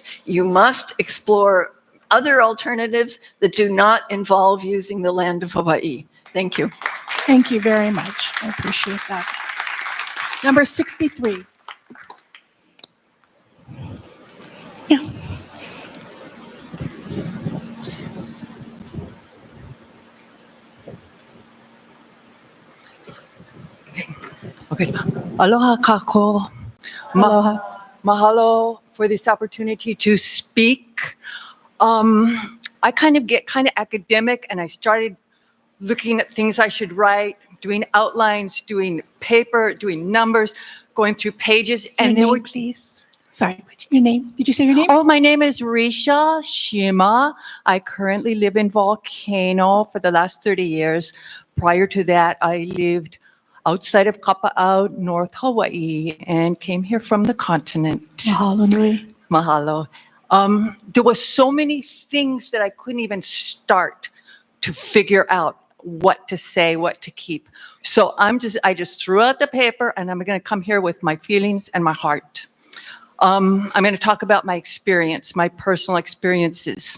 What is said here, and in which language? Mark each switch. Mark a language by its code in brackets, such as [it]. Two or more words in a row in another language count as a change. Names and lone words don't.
[en] You must explore other alternatives that do not involve using the land of Hawaii. Thank you. Thank you very much. I appreciate that. Number 63. Yeah. Okay. [haw] Aloha kako. Aloha. [en] Mahalo for this opportunity to speak. I get academic, and I started looking at things I should write, doing outlines, doing paper, doing numbers, going through pages. And then name, please. Sorry, your name? Did you say your name? Oh, my name is Risha Shima. I currently live in Volcano for the last 30 years. Prior to that, I lived outside of Kapa'au, North Hawaii, and came here from the continent. [haw] Mahalo nui. Mahalo. [en] There was so many things that I couldn't even start to figure out what to say, what to keep. So I just threw out the paper, and I'm going to come here with my feelings and my heart. I'm going to talk about my experience, my personal experiences.